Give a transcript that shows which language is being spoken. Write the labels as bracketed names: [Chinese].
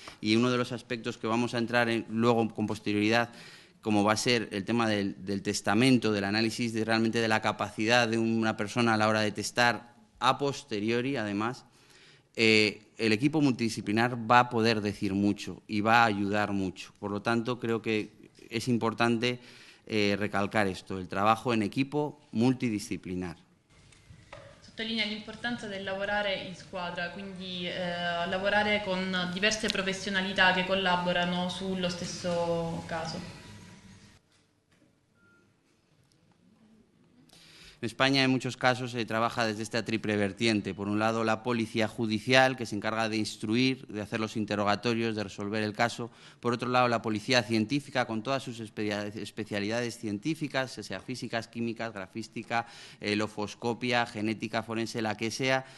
[Spanish] Y uno de los aspectos que vamos a entrar luego con posterioridad, como va a ser el tema del testamento, del análisis realmente de la capacidad de una persona a la hora de testar a posteriori, además, el equipo multidisciplinar va a poder decir mucho y va a ayudar mucho. Por lo tanto, creo que es importante recalcar esto, el trabajo en equipo multidisciplinar. [Italian] Sottolinea l'importanza del lavorare in squadra, quindi lavorare con diverse professionalità che collaborano sullo stesso caso. [Spanish] En España, en muchos casos, se trabaja desde esta triple vertiente. Por un lado, la policía judicial, que se encarga de instruir, de hacer los interrogatorios, de resolver el caso. Por otro lado, la policía científica, con todas sus especialidades científicas, sea físicas, químicas, grafística, lofoscopia, genética forense, la que sea.